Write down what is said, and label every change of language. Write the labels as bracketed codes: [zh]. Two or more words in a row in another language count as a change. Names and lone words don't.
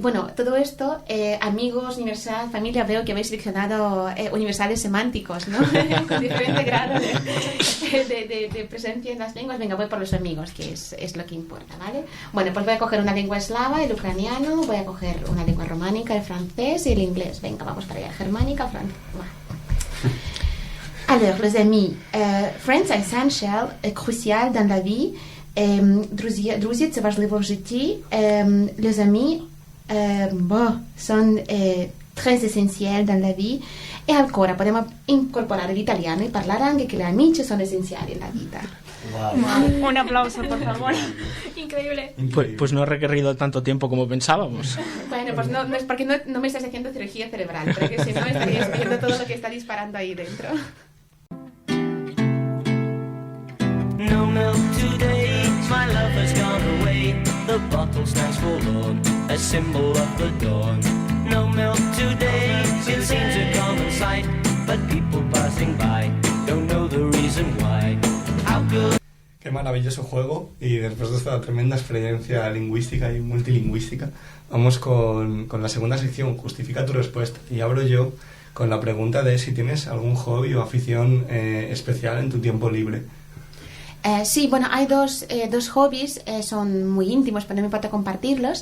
[es] Todo esto, amigos, universidad, familia, veo que habéis seleccionado universales semánticos, ¿no? Con diferente grado de presencia en las lenguas. Venga, voy por los amigos, que es lo que importa, ¿vale? Pues voy a coger una lengua eslava, el ucraniano, voy a coger una lengua románica, el francés y el inglés. Venga, vamos para allá, germánica, francés. [fr] Alors, les amis, French est essentiel, crucial dans la vie. [uk] Друзі, це важливо в житті. [fr] Les amis sont très essentiels dans la vie. [it] E ancora possiamo incorporare l'italiano e parlare anche che le amici sono essenziali nella vita. [es] Wow. Un aplauso, por favor. Increíble. Pues no ha requerido tanto tiempo como pensábamos. Bueno, pues no es porque no me estás haciendo cirugía cerebral, porque si no estarías viendo todo lo que está disparando ahí dentro. [en] No milk today, my love has gone away. The bottle stands forlorn, a symbol of the dawn. No milk today, it seems a common sight, but people passing by don't know the reason why. How good. [es] Qué maravilloso juego, y después de esta tremenda experiencia lingüística y multilingüística, vamos con la segunda sección, Justifica tu respuesta. Y abro yo con la pregunta de si tienes algún hobby o afición especial en tu tiempo libre. Sí, hay dos hobbies, son muy íntimos, pero no me importa compartirlos.